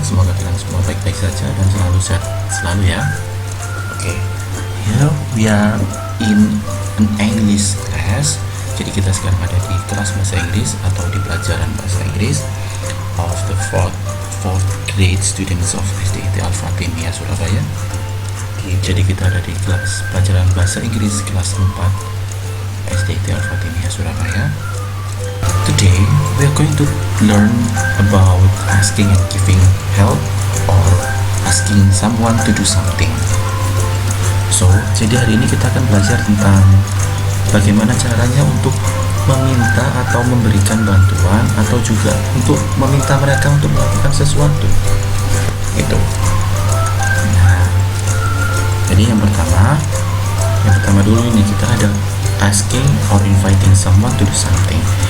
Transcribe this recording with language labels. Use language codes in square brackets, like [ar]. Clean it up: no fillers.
[id] Semoga kalian semua baik-baik saja dan selalu sehat selalu ya. Oke. [en] Here we are in an English class. [id] Jadi kita sekarang ada di kelas bahasa Inggris atau di pelajaran bahasa Inggris [en] of the fourth grade students of [id] SDIT Al-Fatimiyah Surabaya. Jadi kita ada di kelas pelajaran bahasa Inggris kelas 4 SDIT Al-Fatimiyah Surabaya. [en] Today we are going to learn about asking and giving help or asking someone to do something. [id] So, jadi hari ini kita akan belajar tentang bagaimana caranya untuk meminta atau memberikan bantuan atau juga untuk meminta mereka untuk melakukan sesuatu. Gitu. Jadi yang pertama dulu ini kita ada [en] asking or inviting someone to do something.